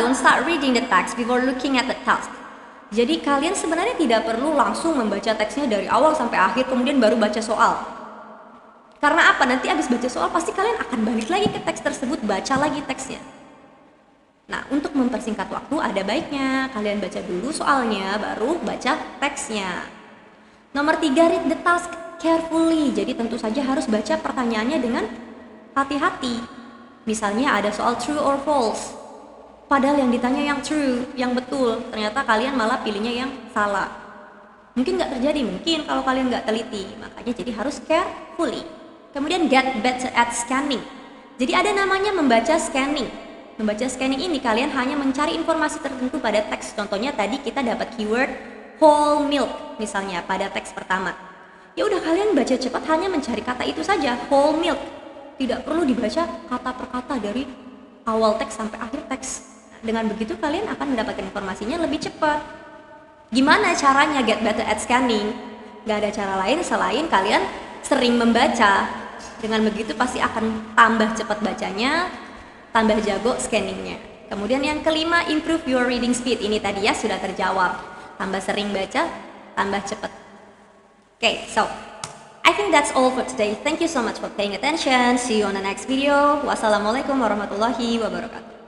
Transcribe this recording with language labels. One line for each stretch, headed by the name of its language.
English: Don't start reading the text before looking at the task.
Indonesian: Jadi kalian sebenarnya tidak perlu langsung membaca teksnya dari awal sampai akhir kemudian baru baca soal. Karena apa? Nanti abis baca soal pasti kalian akan balik lagi ke teks tersebut, baca lagi teksnya. Nah, untuk mempersingkat waktu ada baiknya kalian baca dulu soalnya baru baca teksnya. Nomor 3,
English: read the task carefully.
Indonesian: Jadi tentu saja harus baca pertanyaannya dengan hati-hati. Misalnya ada soal
English: true or false.
Indonesian: Padahal yang ditanya yang true, yang betul, ternyata kalian malah pilihnya yang salah. Mungkin nggak terjadi, mungkin kalau kalian nggak teliti. Makanya jadi harus carefully. Kemudian
English: get better at scanning.
Indonesian: Jadi ada namanya membaca scanning. Membaca scanning ini kalian hanya mencari informasi tertentu pada teks. Contohnya tadi kita dapat keyword whole milk misalnya pada teks pertama. Ya udah kalian baca cepat hanya mencari kata itu saja, whole milk. Tidak perlu dibaca kata per kata dari awal teks sampai akhir teks. Dengan begitu kalian akan mendapatkan informasinya lebih cepat. Gimana caranya
English: get better at scanning?
Indonesian: Gak ada cara lain selain kalian sering membaca. Dengan begitu pasti akan tambah cepat bacanya, tambah jago scanningnya. Kemudian yang kelima,
English: improve your reading speed.
Indonesian: Ini tadi ya sudah terjawab. Tambah sering baca, tambah cepat.
English: Okay, so I think that's all for today. Thank you so much for paying attention. See you on the next video.
Arabic: Wassalamualaikum warahmatullahi wabarakatuh.